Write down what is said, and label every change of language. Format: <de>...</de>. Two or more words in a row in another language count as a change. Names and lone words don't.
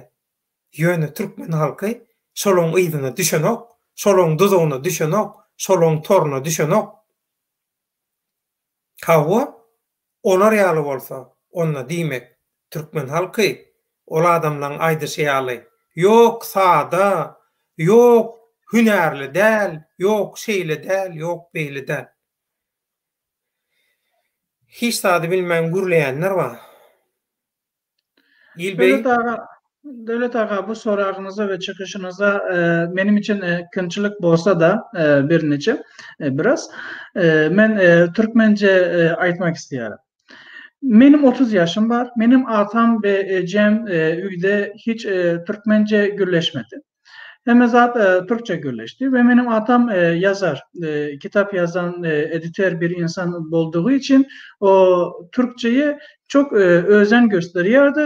<tk>Ýöne Türkmen halky şolaň ýzyna düşenok, şolaň duzugyna düşenok, şolaň toruna düşenok. Hawa olar ýaly bolsa, onna diýmek Türkmen halky ol adamlaryň aýdyşy ýaly. Yok sada, yok hünärli däl, yok şeýle däl, yok beýle däl. Hiç sady bilmän gürleýänler bar. İlbey,</tk> <tr>Devlet ağa bu sorağınıza ve çıkışınıza benim için kınçılık bolsa da bir neçe biraz men Türkmence aytmak istiyorum. Benim 30 yaşım var. Benim atam ve Cem üyde hiç Türkmence gürleşmedi. Hem zat Türkçe gürleşti ve benim atam yazar, kitap yazan, editör bir insan olduğu için o Türkçeyi çok özen gösteriyordu.</tr>